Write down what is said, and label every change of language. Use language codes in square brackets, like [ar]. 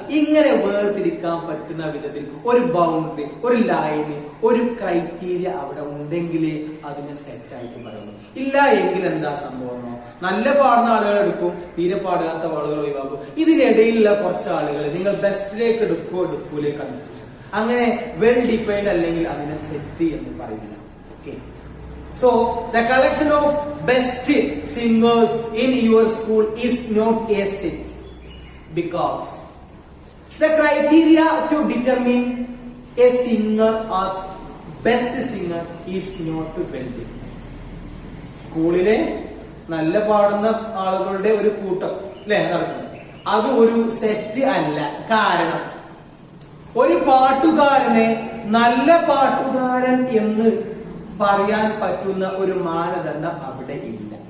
[ml] ഇങ്ങനെ വേർതിരിക്കാൻ പറ്റുന്ന വിധത്തിൽ ഒരു ബൗണ്ടറി, ഒരു ലൈന്, ഒരു ക്രൈറ്റീരിയ അവിടെ ഉണ്ടെങ്കിലേ അതിനെ സെറ്റ് ആയിട്ട് പറയുള്ളൂ. ഇല്ല എങ്കിൽ എന്താ സംഭവം? നല്ല പാടുന്ന ആളുകൾ എടുക്കും, തീരെ പാടാത്ത ആളുകൾ ഒഴിവാക്കും. ഇതിനിടയിലുള്ള കുറച്ച് ആളുകൾ നിങ്ങൾ ബെസ്റ്റിലേക്ക് എടുക്കൂലേ കൺഫ്യൂഷൻ. അങ്ങനെ വെൽ ഡിഫൈൻഡ് അല്ലെങ്കിൽ അതിനെ സെറ്റ് എന്ന് പറയുന്നില്ല. [en] Okay, so the collection of best singers in your school is not a set, because the criteria to determine a singer as best singer is not well defined. [ml] സ്കൂളിലെ നല്ല പാടുന്ന ആളുകളുടെ ഒരു കൂട്ടം അല്ലെ നടക്കുന്നത്, അത് ഒരു സെറ്റ് അല്ല. കാരണം ഒരു പാട്ടുകാരനെ നല്ല പാട്ടുകാരൻ എന്ന് പറയാൻ പറ്റുന്ന ഒരു മാനദണ്ഡം അവിടെ ഇല്ല.